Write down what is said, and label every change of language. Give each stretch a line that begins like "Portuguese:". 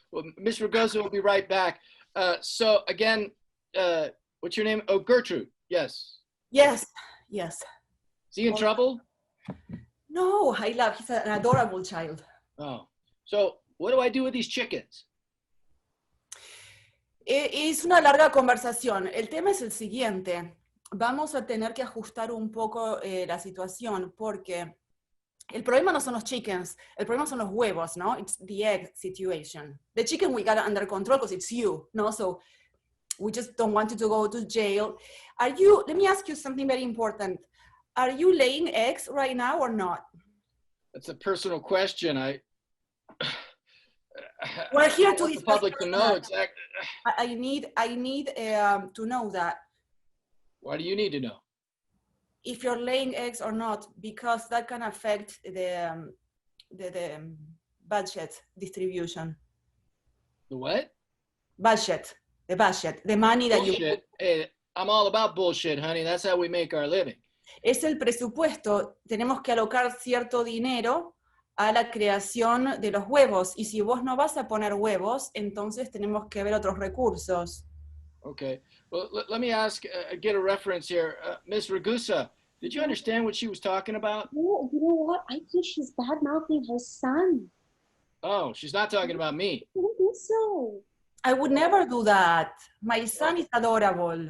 English: Well, Miss Ragosa will be right back. So again, what's your name? Oh, Gertrude. Yes. Yes, yes. Is he in trouble? No, he's an adorable child. Oh, so what do I do with these chickens?
Spanish: Es una larga conversación. El tema es el siguiente. Vamos a tener que ajustar un poco la situación porque el problema no son los chickens, el problema son los huevos, ¿no?
English: It's the egg situation. The chicken we got under control because it's you, no? So we just don't want you to go to jail. Let me ask you something very important. Are you laying eggs right now or not? That's a personal question. We're here to want the public to know exactly. I need to know that. Why do you need to know? If you're laying eggs or not, because that can affect the budget distribution. The what? Budget. The budget. The money that Bullshit. Hey, I'm all about bullshit, honey. That's how we make our living.
Spanish: Es el presupuesto. Tenemos que alocar cierto dinero a la creación de los huevos. Y si vos no vas a poner huevos, entonces tenemos que ver otros recursos.
English: Okay. Well, let me ask, get a reference here. Miss Ragusa, did you understand what she was talking about? No, you know what? I think she's bad-mouthing her son. Oh, she's not talking about me. I don't think so. I would never do that. My son is adorable.